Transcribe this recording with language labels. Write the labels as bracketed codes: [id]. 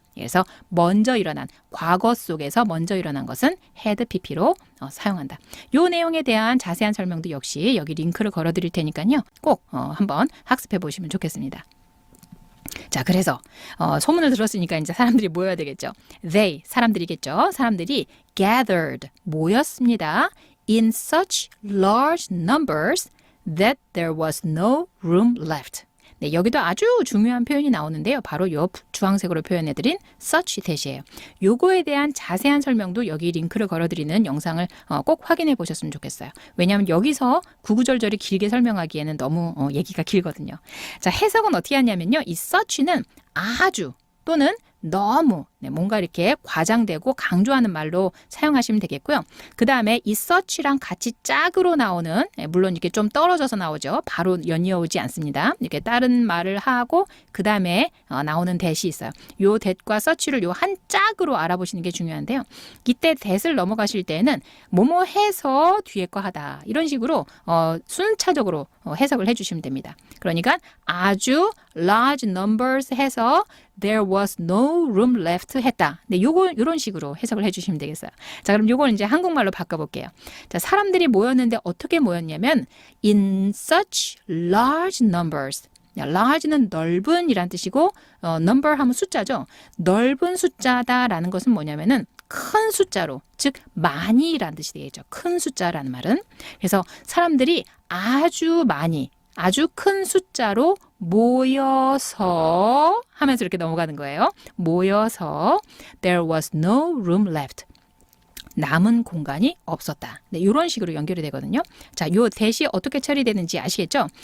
[ko] 그래서 먼저 일어난, 과거 속에서 먼저 일어난 것은 had pp로 사용한다. 이 내용에 대한 자세한 설명도 역시 여기 링크를 걸어 드릴 테니까요. 꼭 한번 학습해 보시면 좋겠습니다. 자, 그래서 소문을 들었으니까 이제 사람들이 모여야 되겠죠. [en] They, [ko] 사람들이겠죠. 사람들이 [en] gathered, [ko] 모였습니다. [en] In such large numbers that there was no room left. [ko] 네, 여기도 아주 중요한 표현이 나오는데요. 바로 요 주황색으로 표현해드린 such 대시예요. 요거에 대한 자세한 설명도 여기 링크를 걸어드리는 영상을 꼭 확인해 보셨으면 좋겠어요. 왜냐하면 여기서 구구절절히 길게 설명하기에는 너무 얘기가 길거든요. 자, 해석은 어떻게 하냐면요. 이 such는 아주 또는 너무 뭔가 이렇게 과장되고 강조하는 말로 사용하시면 되겠고요. 그 다음에 이 such랑 같이 짝으로 나오는, 물론 이렇게 좀 떨어져서 나오죠. 바로 연이어오지 않습니다. 이렇게 다른 말을 하고 그 다음에 나오는 that이 있어요. 요 that과 such를 요 한 짝으로 알아보시는 게 중요한데요. 이때 that을 넘어가실 때는 뭐뭐 해서 뒤에 거 하다 이런 식으로 순차적으로 해석을 해주시면 됩니다. 그러니까 아주 [en] large numbers [ko] 해서 [en] there was no room left [ko] 했다. 네, 요런 식으로 해석을 해주시면 되겠어요. 자, 그럼 요걸 이제 한국말로 바꿔볼게요. 자, 사람들이 모였는데 어떻게 모였냐면 [en] in such large numbers. [ko] large는 넓은 이란 뜻이고 number 하면 숫자죠. 넓은 숫자다라는 것은 뭐냐면은 큰 숫자로, 즉 많이라는 뜻이 되겠죠. 큰 숫자라는 말은. 그래서 사람들이 아주 많이, 아주 큰 숫자로 모여서 하면서 이렇게 넘어가는 거예요. 모여서 [en] there was no room left. [ko] 남은 공간이 없었다. 네, 이런 식으로 연결이 되거든요. 자, 요 that이 어떻게 처리되는지 아시겠죠?